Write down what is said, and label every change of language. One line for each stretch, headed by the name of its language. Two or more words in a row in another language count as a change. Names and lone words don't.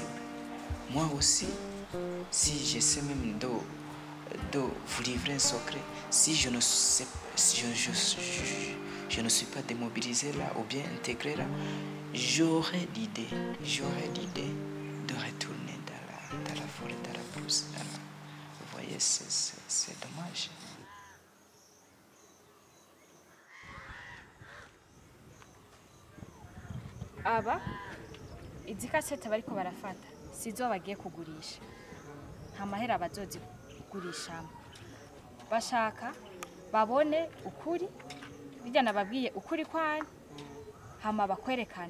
French: Moi aussi, si j'essaie même de vous livrer un secret, si je ne sais je ne suis pas démobilisé là ou bien intégré là, j'aurais l'idée de retourner dans la forêt, dans la brousse. Vous voyez, c'est dommage.
Rundi: Aba izi kasete bariko barafata sizo bagiye kugurisha, nta mahera bazozigurishamo, bashaka babone ukuri bijya nababwiye ukuri kwani hama bakwerekane.